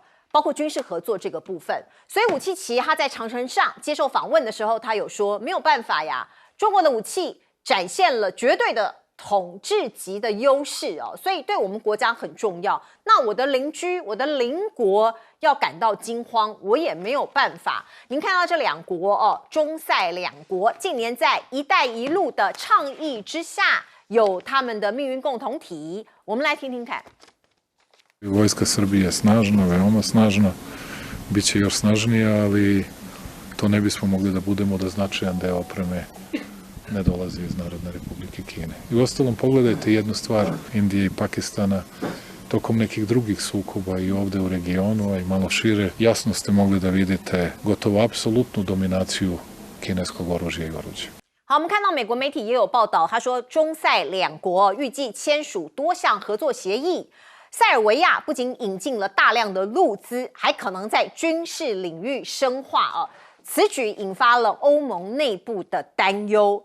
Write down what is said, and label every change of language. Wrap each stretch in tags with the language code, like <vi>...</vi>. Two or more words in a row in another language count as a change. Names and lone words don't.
<zh>包括军事合作这个部分，所以武契奇他在长城上接受访问的时候，他有说没有办法呀，中国的武器展现了绝对的统治级的优势哦，所以对我们国家很重要。那我的邻居、我的邻国要感到惊慌，我也没有办法。您看到这两国哦，中塞两国近年在“一带一路”的倡议之下，有他们的命运共同体。我们来听听看。</zh> <sr>Vojska Srbije je snažna, veoma snažna, bit će još snažnija, ali to ne bismo mogli da budemo da značajan deo opreme ne dolazi iz Narodne Republike Kine. I uostalom pogledajte jednu stvar Indije i Pakistana tokom nekih drugih sukoba i ovde u regionu, a i malo šire, jasno ste mogli da vidite gotovo apsolutnu dominaciju kineskog oružja i oruđa.</sr> <zh>好，我们看到美国媒体也有报道，他说中塞两国预计签署多项合作协议。塞尔维亚不仅引进了大量的陆资，还可能在军事领域深化此举引发了欧盟内部的担忧。</zh>